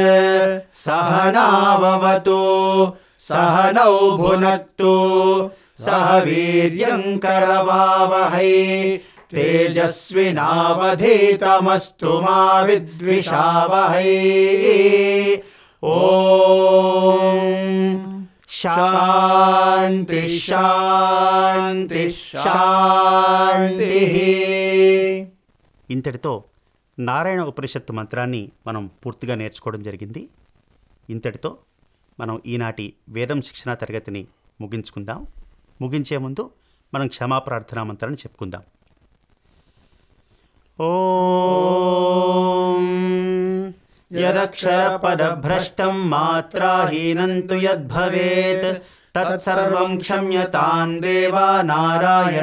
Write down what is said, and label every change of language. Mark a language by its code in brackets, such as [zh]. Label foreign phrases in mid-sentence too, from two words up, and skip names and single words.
[sa] सहनाववतु सहनौ भुनक्तु सह वीर्यं करवावहै तेजस्विनावधीतमस्तु मा विद्विषावहै ॐ शान्ति शान्ति शान्तिः [te] ఇంతటితో నారాయణ ఉపనిషత్తు మంత్రాన్ని మనం పూర్తిగా నేర్చుకోవడం జరిగింది. ఇంతటితో మనం ఈనాటి వేదం శిక్షణా తరగతిని ముగించుకుందాం. ముగించే ముందు మనం క్షమాప్రార్థనా మంత్రాన్ని చెప్పుకుందాం. [sa] ఓం యదక్షరపదభ్రష్టం మాత్రాహీనం తు యద్భవేత్ తత్సర్వం క్షమ్యతాం దేవా నారాయణ